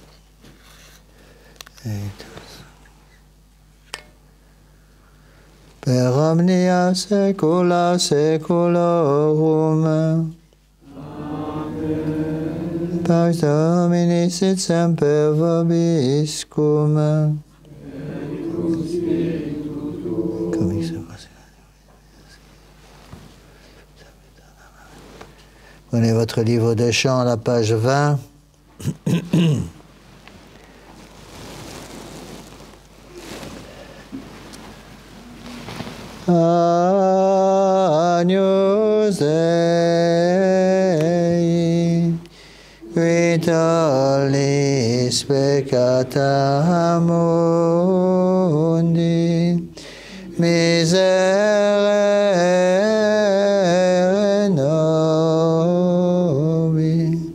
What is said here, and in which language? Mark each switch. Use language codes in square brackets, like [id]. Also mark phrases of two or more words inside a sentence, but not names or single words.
[la] eitus, per omnia saecula saeculorum. Amen. Pax Domini sit semper vobiscum. Et cum spiritu tuo. Cum ex [fr] Prenez votre livre de chant à la page 20. [la] Agnus Dei, qui tollis peccata mundi, miserere nobis.